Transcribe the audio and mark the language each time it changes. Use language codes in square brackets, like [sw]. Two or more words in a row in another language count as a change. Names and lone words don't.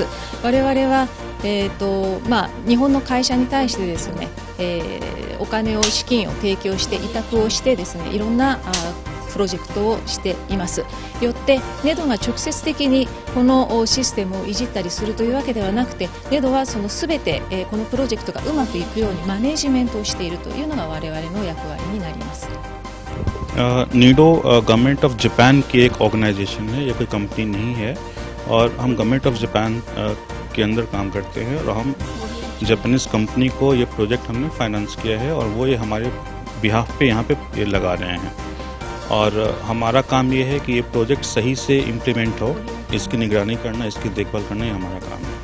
[ja] 我々は、日本の会社に対してですね、お金を資金を提供して委託をしてですね、いろんなプロジェクトをしています。よってネドが直接的にこのシステムをいじったりするというわけではなくて、ネドはその全てこのプロジェクトがうまくいくようにマネジメントをしているというのが我々の役割になります。 [hi] नीडो [en] Government of Japan [hi] की एक ऑर्गेनाइजेशन है, ये कोई कंपनी नहीं है और हम [en] Government of Japan [hi] के अंदर काम करते हैं और हम [en] Japanese company [hi] को ये प्रोजेक्ट हमने फाइनेंस किया है और वो ये हमारे बिहाफ पे यहाँ पे ये लगा रहे हैं और हमारा काम ये है कि ये प्रोजेक्ट सही से इम्प्लीमेंट हो, इसकी निगरानी करना, इसकी देखभाल करना ही हमारा काम है।